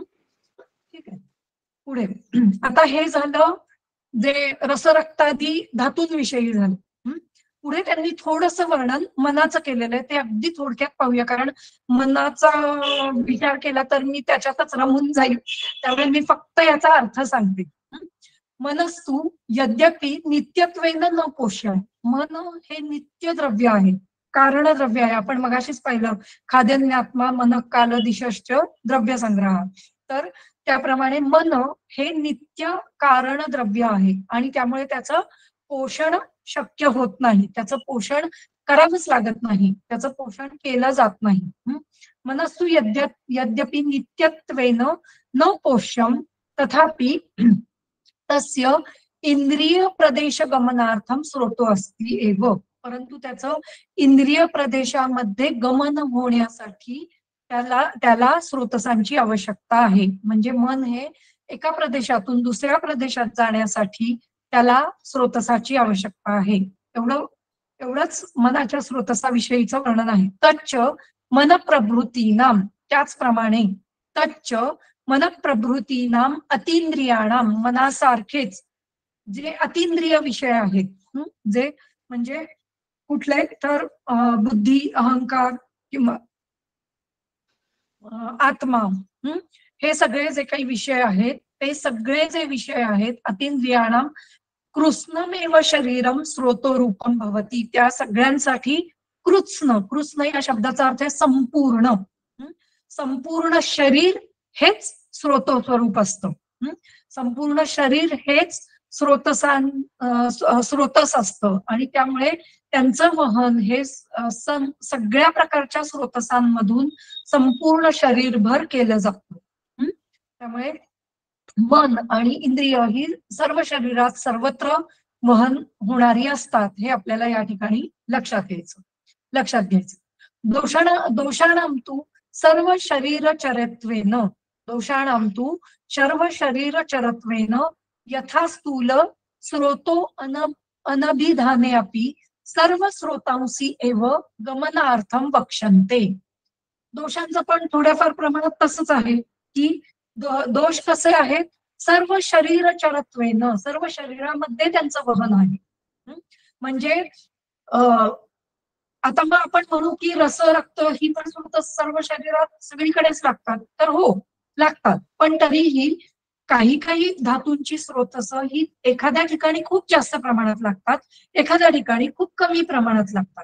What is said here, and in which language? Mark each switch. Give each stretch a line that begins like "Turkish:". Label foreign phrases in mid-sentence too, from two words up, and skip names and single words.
Marathi: ठीक आहे, पुढे आता हे झालं जे रसरक्तादी धातूंविषयी झालं. पुढे त्यांनी थोडंसं वर्णन मनाचं केलेलं आहे, ते अगदी थोडक्यात पाहूया कारण मनाचा विचार केला तर मी त्याच्यातच रमून जाईल. त्यामुळे मी फक्त याचा अर्थ सांगते.
Sanskrit: मनस्तु यद्यपि नित्यत्वेन न पोष्य.
Marathi: मन हे नित्य द्रव्य आहे, कारण द्रव्य आहे. आपण मगाशीच पाहिलं
Sanskrit: खाद्यन्यात्मा मन काल दिशश्च द्रव्य संग्रह.
Marathi: तर त्याप्रमाणे मन हे नित्य कारण द्रव्य आहे आणि त्यामुळे त्याचं पोषण शक्य होत नाही, त्याचं पोषण करावंच लागत नाही, त्याचं पोषण केलं जात नाही.
Sanskrit: मनस्सु यद्यपि नित्यत्वेन न पोष्यम तथापि तस्य इंद्रिय प्रदेश गमनार्थम स्रोतो अस्ति एव.
Marathi: परंतु त्याचं इंद्रिय प्रदेशामध्ये गमन होण्यासाठी त्याला स्रोतसांची आवश्यकता आहे. म्हणजे मन हे एका प्रदेशातून दुसऱ्या प्रदेशात जाण्यासाठी त्याला स्रोतसाची आवश्यकता आहे. एवढंच मनाच्या स्रोतसाविषयीचं वर्णन आहे.
Sanskrit: तच्च मनप्रभृतीनाम,
Marathi: त्याचप्रमाणे
Sanskrit: तच्च मनप्रभृतीनाम अतींद्रियाणाम,
Marathi: मनासारखेच जे अतींद्रिय विषय आहेत, जे म्हणजे कुठले तर बुद्धी, अहंकार किंवा आत्मा, हे सगळे जे काही विषय आहेत, ते सगळे जे विषय आहेत
Sanskrit: अतींद्रियाणाम कृत्स्नमेव शरीरम स्रोतोरूपम भवती,
Marathi: त्या सगळ्यांसाठी कृत्स्न या शब्दाचा अर्थ आहे संपूर्ण. संपूर्ण शरीर हेच स्रोतस्वरूप असतं. संपूर्ण शरीर हेच स्रोतस असतं आणि त्यामुळे त्यांचं वहन हे सगळ्या प्रकारच्या स्रोतसांमधून संपूर्ण शरीरभर केलं जातं. त्यामुळे मन आणि इंद्रिय ही सर्व शरीरात सर्वत्र वहन होणारी असतात, हे आपल्याला या ठिकाणी लक्षात घ्यायचं.
Sanskrit: दोषाणाम तू सर्व शरीरचरत्वेन, दोषाणाम तू सर्व शरीरचरत्वेन यथा स्थूल स्रोतो अनभिधाने अपि सर्व स्रोतांसी एव गमनार्थम वक्षन्ते.
Marathi: दोषांचं पण थोड्याफार प्रमाणात तसंच आहे की दोष कसे आहेत,
Sanskrit: सर्व शरीरचरत्वेन,
Marathi: सर्व शरीरामध्ये त्यांचं वहन आहे. म्हणजे आता मग आपण म्हणू की रस, रक्त ही पण सर्व शरीरात सगळीकडेच लागतात, तर हो लागतात, पण तरीही काही धातूंची स्रोतस ही एखाद्या ठिकाणी खूप जास्त प्रमाणात लागतात, एखाद्या ठिकाणी खूप कमी प्रमाणात लागतात.